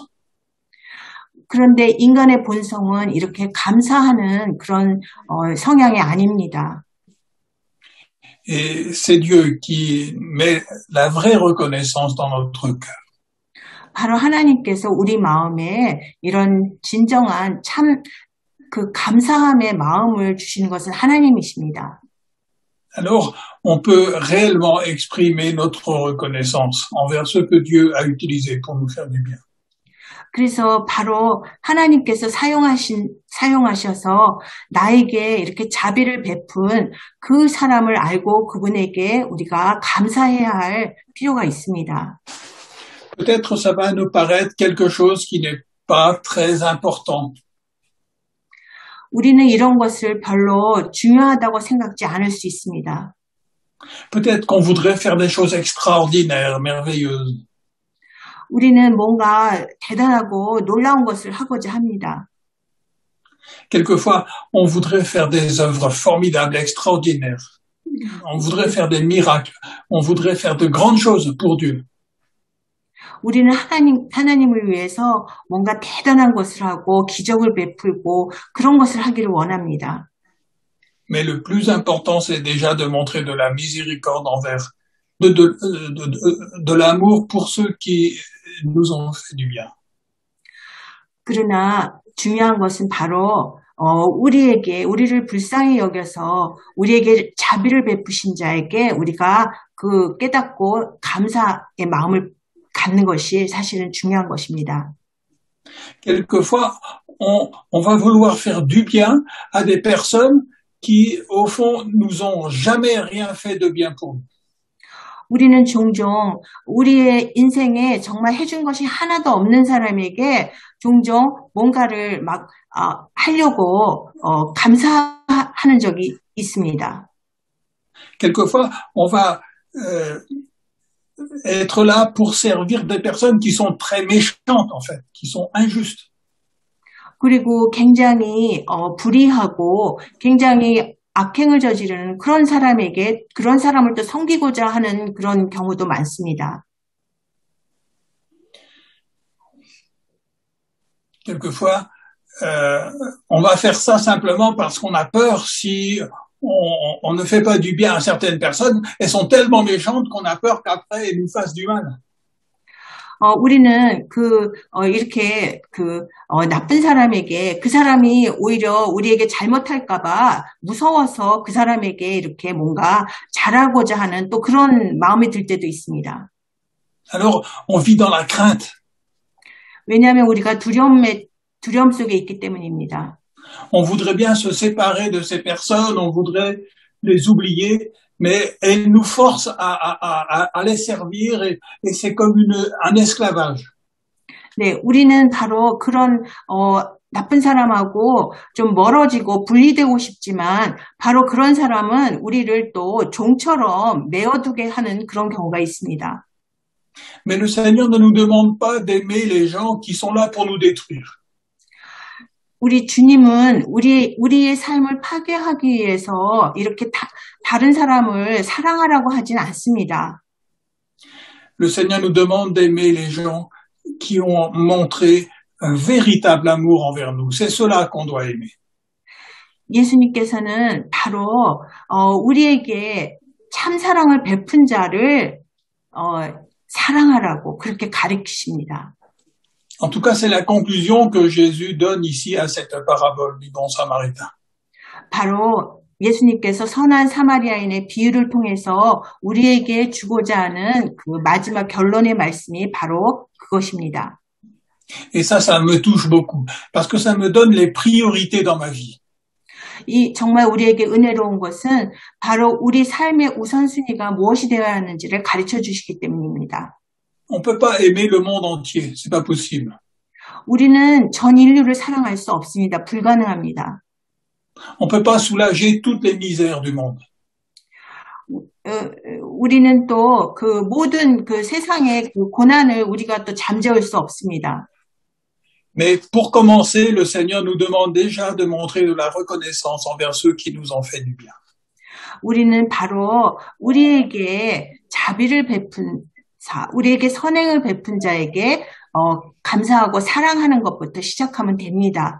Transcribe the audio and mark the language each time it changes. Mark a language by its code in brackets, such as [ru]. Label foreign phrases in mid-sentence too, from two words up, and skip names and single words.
[ko] 그런데 인간의 본성은 이렇게 감사하는 그런 성향이 아닙니다. [fr] Et c'est Dieu qui met la vraie reconnaissance dans notre cœur. [ko] 바로 하나님께서 우리 마음에 이런 진정한 참 그 감사함의 마음을 주시는 것은 하나님이십니다. [fr] Alors, on peut réellement exprimer notre reconnaissance envers ce que Dieu a utilisé pour nous faire du bien. [ko] 그래서 바로 하나님께서 사용하셔서 나에게 이렇게 자비를 베푼 그 사람을 알고 그분에게 우리가 감사해야 할 필요가 있습니다. [fr] Peut-être ça va nous paraître quelque chose qui n'est pas très important. [ko] 우리는 이런 것을 별로 중요하다고 생각지 않을 수 있습니다. [fr] Peut-être qu'on voudrait faire des choses extraordinaires, merveilleuses. [ko] 우리는 뭔가 대단하고 놀라운 것을 하고자 합니다. [fr] Quelquefois, on voudrait faire des œuvres formidables, extraordinaires. On voudrait faire des miracles. On voudrait faire de grandes choses pour Dieu. [ko] 우리는 하나님을 위해서 뭔가 대단한 것을 하고 기적을 베풀고 그런 것을 하기를 원합니다. [fr] Mais le plus important, c'est déjà de montrer de la miséricorde envers, de l'amour pour ceux qui nous ont fait du bien. [ko] 그러나 중요한 것은 바로 우리를 불쌍히 여겨서 우리에게 자비를 베푸신 자에게 우리가 그 깨닫고 감사의 마음을 갖는 것이 사실은 중요한 것입니다. [fr] Quelquefois, on va vouloir faire du bien à des personnes qui, au fond, nous ont jamais rien fait de bien pour nous. [ko] 우리는 종종 우리의 인생에 정말 해준 것이 하나도 없는 사람에게 종종 뭔가를 막 하려고 감사하는 적이 있습니다. [fr] Quelquefois, on va être là pour servir des personnes qui sont très méchantes, en fait, qui sont injustes. [ko] 그리고 굉장히 불의하고 굉장히 악행을 저지르는 그런 사람에게 그런 사람을 또 섬기고자 하는 그런 경우도 많습니다. [fr] Quelquefois, on va faire ça simplement parce qu'on a peur si on ne fait pas du bien à certaines personnes. Elles sont tellement méchantes qu'on a peur qu'après elles nous fassent du mal. [ko] 우리는 이렇게 나쁜 사람에게 그 사람이 오히려 우리에게 잘못할까봐 무서워서 그 사람에게 이렇게 뭔가 잘하고자 하는 또 그런 마음이 들 때도 있습니다. [fr] Alors, on vit dans la crainte. [ko] 왜냐하면 우리가 두려움 속에 있기 때문입니다. [fr] On voudrait bien se séparer de ces personnes, on voudrait les oublier, mais elles nous forcent à les servir et c'est comme un esclavage. [ko] 네, 우리는 바로 그런 나쁜 사람하고 좀 멀어지고 분리되고 싶지만 바로 그런 사람은 우리를 또 종처럼 메어두게 하는 그런 경우가 있습니다. [fr] Mais le Seigneur ne nous demande pas d'aimer les gens qui sont là pour nous détruire. [ko] 우리 주님은 우리의 삶을 파괴하기 위해서 이렇게 다른 사람을 사랑하라고 하진 않습니다. [fr] Le Seigneur nous demande d'aimer les gens qui ont montré un véritable amour envers nous. C'est cela qu'on doit aimer. [ko] 예수님께서는 바로 우리에게 참 사랑을 베푼 자를 사랑하라고 그렇게 가르치십니다. [fr] En tout cas, c'est la conclusion que Jésus donne ici à cette parabole du bon samaritain. [ko] 바로 예수님께서 선한 사마리아인의 비유를 통해서 우리에게 주고자 하는 그 마지막 결론의 말씀이 바로 그것입니다. [fr] Et ça me touche beaucoup, parce que ça me donne les priorités dans ma vie. [ko] 정말 우리에게 은혜로운 것은 바로 우리 삶의 우선순위가 무엇이 되어야 하는지를 가르쳐 주시기 때문입니다. [fr] On peut pas aimer le monde entier, c'est pas possible. [ko] 우리는 전 인류를 사랑할 수 없습니다. 불가능합니다. [fr] On peut pas soulager toutes les misères du monde. [ko] 우리는 또 모든 세상의 고난을 우리가 또 잠재울 수 없습니다. [fr] Mais pour commencer, le Seigneur nous demande déjà de montrer de la reconnaissance envers ceux qui nous ont fait du bien. [ko] 우리는 바로 우리에게 자비를 베푼 우리에게 선행을 베푼 자에게 감사하고 사랑하는 것부터 시작하면 됩니다.